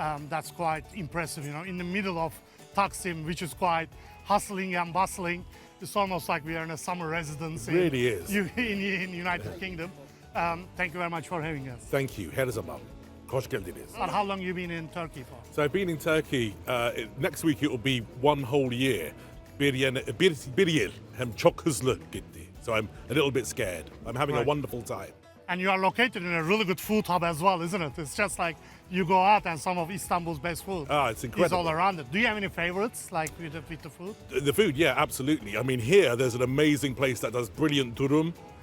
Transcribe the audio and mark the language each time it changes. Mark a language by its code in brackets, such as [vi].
[en] That's quite impressive. You know, in the middle of Taksim, which is quite hustling and bustling. It's almost like we are in a summer residence. It really is. In United Kingdom. Thank you very much for having us. Thank you. [tr] Her zaman. Hoş geldiniz. [en] And how long you been in Turkey for? So I've been in Turkey. Next week it will be one whole year. [tr] Bir yıl hem çok hızlı gitti. [en] So I'm a little bit scared. I'm having Right. a wonderful time. And you are located in a really good food hub as well, isn't it? It's just like you go out and some of Istanbul's best food It's is incredible. all around it. Do you have any favorites, like with the food? The food, yeah, absolutely. I mean, here there's an amazing place that does brilliant durum.